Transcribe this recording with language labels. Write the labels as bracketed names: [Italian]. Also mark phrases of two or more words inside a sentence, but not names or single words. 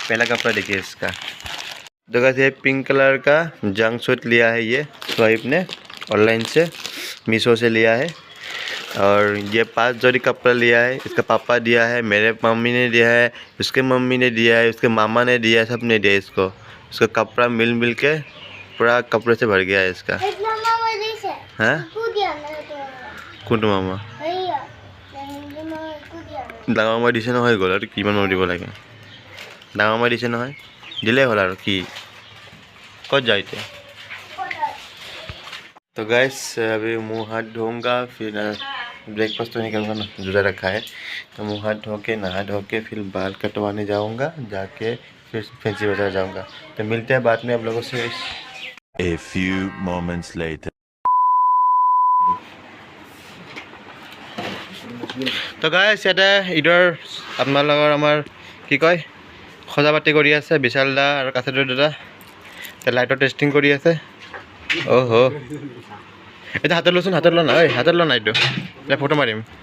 [Hindi] पहला कपड़ा देखिए इसका, देखा ये पिंक कलर का [English] jungle suit [Hindi] लिया है, ये स्वाइप ने ऑनलाइन से मीशो से लिया है। और ये 5 जोड़ी कपड़ा लिया है, इसका पापा दिया है, मेरे मम्मी ने दिया है, उसके मम्मी ने दिया है, उसके मामा ने दिया है, सब ने दिया है इसको। इसका कपड़ा मिल के पूरा कपड़े से भर गया है इसका। हाँ [Assamese] কোনটো মামা? ডাঙৰ মামা দিছে নহয়, গ'ল আৰু কিমান মামা দিব লাগে? ডাঙৰ মামা দিছে নহয়, দিলেই হ'ল আৰু কি, ক'ত যায় এতিয়া? [Hindi] तो गैस अभी मुंह हाथ धोऊंगा, फिर ब्रेकफास्ट तो नहीं करूँगा ना, जुड़ा रखा है। तो मुंह हाथ धो के, नहा धो के, फिर बाल कटवाने जाऊँगा, जाके फिर फैंसी बाजार जाऊँगा। तो मिलते हैं बाद में आप लोगों से। [English] A few moments later. [Assamese] তো গাইছ ইয়াতে ঈদৰ আপোনালোকৰ আমাৰ কি কয় সজা পাতি কৰি আছে বিশাল দা আৰু কাছেদৰ দাদা। লাইটৰ টেষ্টিং কৰি আছে। অহ এটা হাতত লচোন, হাতত ল না, ঐ হাতত ল না, এইটো এটা ফটো মাৰিম।